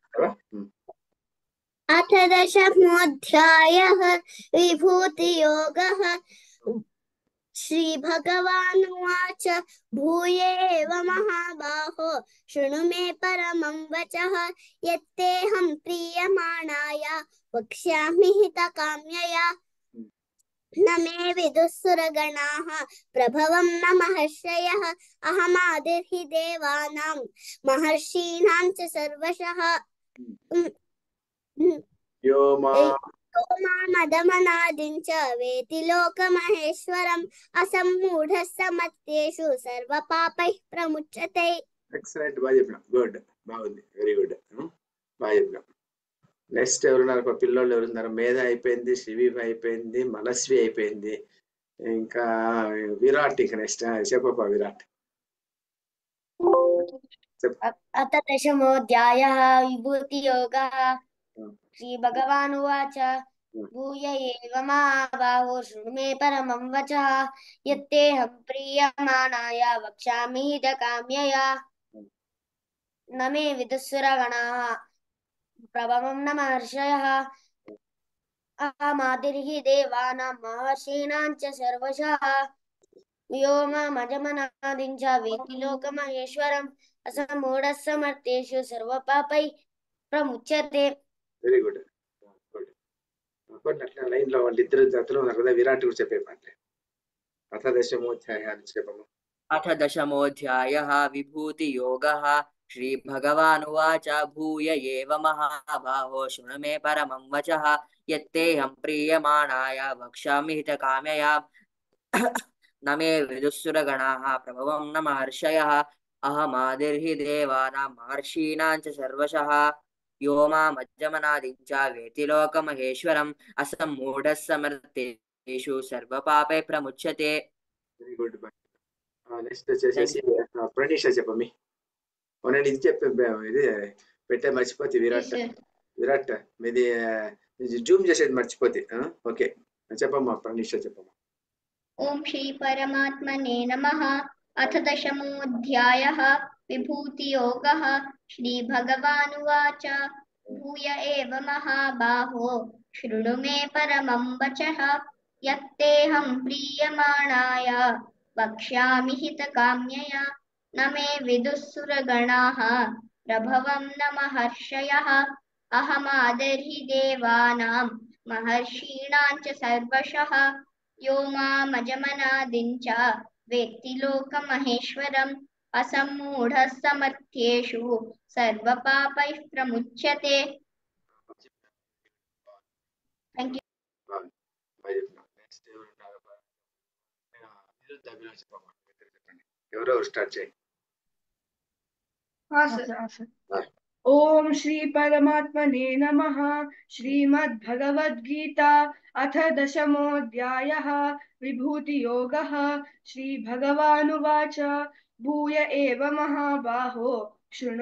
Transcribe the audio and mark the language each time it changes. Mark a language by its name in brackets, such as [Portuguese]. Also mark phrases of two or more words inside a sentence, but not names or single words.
[Sanskrit] అథ దశమోధ్యాయః విభూతి యోగః శ్రీ భగవాన్ వాచ భూయేవ మహాబాహో శృణు మే పరమం వచః యత్తేహం ప్రీయమాణాయ వక్ష్యామి హితకామ్యయా. न मे विदुःसुरगणाः प्रभवं न महर्षयः अहमादिर्हि देवानां महर्षीणां च सर्वशः यो मामदमनादिं च वेति लोकमहेश्वरम् असम्मूढः समत्येषु सर्वपापैः प्रमुच्यते. [Telugu] ఎక్సలెంట్, బాగా చెప్పినాం. గుడ్, బాగుంది, [English] very good, [Telugu] బాగా చెప్పినాం. నెక్స్ట్ ఎవరున్నారు? పిల్లోళ్ళు ఎవరున్నారు? మేధ అయిపోయింది, శ్రీవి అయిపోయింది, మనస్వి అయిపోయింది, ఇంకా విరాట్. ఇంకా నెక్స్ట్ చెప్పప్ప విరాట్. [Sanskrit] अथ दशमोऽध्यायः विभूतियोगः श्रीभगवानुवाच भूय एव महाबाहो शृणु मे परमं वचः यत्तेऽहं प्रीयमाणाय वक्ष्यामि हितकाम्यया न मे विदुःसुरगणाः प्रभवं न महर्षयः अहमादिर्हि देवानां महर्षीणां च सर्वशः व्योममजमनादिं च वेत्ति लोकमहेश्वरम् असम्मूढः समर्थेषु सर्वपापैः प्रमुच्यते. [English] very good, good. [Telugu] అట్లా లైన్ లో వాళ్ళిద్దరు జతలు ఉన్నారు కదా, విరాట్ కూడా చెప్పేపంటే. [Sanskrit] అథ దశమోధ్యాయ [Telugu] నుంచి చెప్పము. [Sanskrit] अथ दशमोऽध्यायः विभूतियोगः श्रीभगवानुवाच भूय एव महाबाहो शृणु मे परमं वचः यत्तेऽहं प्रीयमाणाय वक्ष्यामि हितकाम्यया न मे विदुःसुरगणाः प्रभवं न महर्षयः अहमादिर्हि देवानां महर्षीणां च सर्वशः यो मामज्जमनादिं च वेति लोकमहेश्वरम् असम्मूढः समर्थेषु सर्वपापै प्रमुच्यते. [English] very good. [Telugu] నెక్స్ట్ వచ్చేసేసి ప్రణీష చెప్పమి. అవునండి, ఇది చెప్పే ఇది పెట్టే మర్చిపోతే విరాట్ మీది జూమ్ చేసేది మర్చిపోతే. ఓకే, చెప్పమ్మా ప్రణీష, చెప్పమ్మా. [Sanskrit] ఓం శ్రీ పరమాత్మనే నమః. అథ దశమోऽధ్యాయः విభూతియోగः శ్రీభగవానువాచ భూయ ఏవ మహాబాహో శృణు మే పరమం వచః యత్తేऽహం ప్రీయమాణాయ వక్ష్యామి హితకామ్యయా न मे विदुःसुरगणाः प्रभवं न महर्षयः अहमादिर्हि देवानां महर्षीणां च सर्वशः यो मामजमनादिं च वेत्ति लोकमहेश्वरम् असम्मूढः समर्थ्येषु सर्वपापैः प्रमुच्यते. [English] Thank you. [Telugu] ఎవరెవరు స్టార్ట్ చేయండి. [Sanskrit] ओम श्री परमात्मने नमः. श्रीमद्भगवद्गीता अथ दशमोऽध्यायः विभूतियोगः श्रीभगवानुवाच भूय एव महाबाहो शृणु